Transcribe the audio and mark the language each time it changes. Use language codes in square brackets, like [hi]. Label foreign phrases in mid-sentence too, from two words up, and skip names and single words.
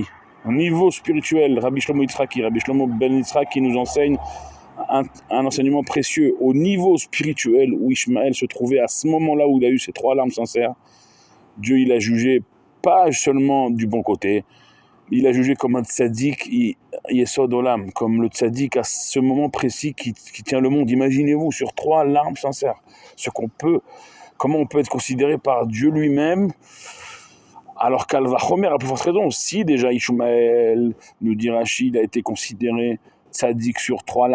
[fr] Au niveau spirituel, Rabbi Shlomo Yitzhaki, Rabbi Shlomo Ben Yitzhak, qui nous enseigne un enseignement précieux. Au niveau spirituel où Ishmaël se trouvait à ce moment-là où il a eu ces 3 larmes sincères, Dieu il a jugé pas seulement du bon côté, il a jugé comme un [he] צדיק יסוד עולם, [fr] comme le tzaddik à ce moment précis qui tient le monde. Imaginez-vous, sur 3 larmes sincères, comment on peut être considéré par Dieu lui-même, alors qu'Al-Vachomer, à plus forte raison, si déjà Ishmaël, nous dit Rachid, a été considéré tzaddik sur 3